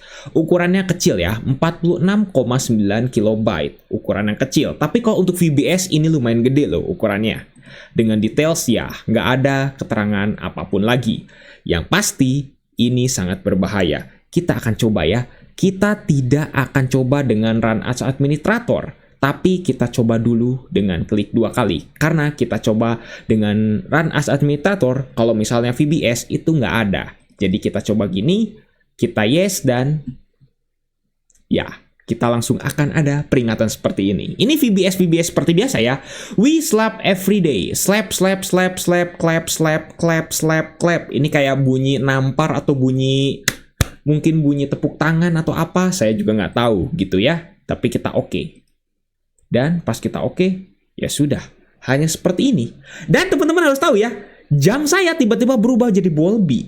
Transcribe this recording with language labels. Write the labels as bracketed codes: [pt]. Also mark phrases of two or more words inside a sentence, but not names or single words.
[id] Ukurannya kecil ya, 46,9 KB. Ukuran yang kecil. Tapi kalau untuk VBS ini lumayan gede loh ukurannya. Dengan details ya, nggak ada keterangan apapun lagi. Yang pasti, ini sangat berbahaya. Kita akan coba ya. Kita tidak akan coba dengan [en] run as administrator. [id] Tapi kita coba dulu dengan klik 2 kali. Karena kita coba dengan [en] run as administrator, [id] kalau misalnya VBS itu nggak ada. Jadi kita coba gini, kita yes, dan ya, kita langsung akan ada peringatan seperti ini. Ini VBS seperti biasa ya. [en] We slap every day. Slap, slap, slap, slap, clap, slap, clap, slap, clap. [id] Ini kayak bunyi nampar atau mungkin bunyi tepuk tangan atau apa. Saya juga nggak tahu gitu ya. Tapi kita oke. Dan pas kita ya sudah. Hanya seperti ini. Dan teman-teman harus tahu ya, jam saya tiba-tiba berubah jadi Bolby.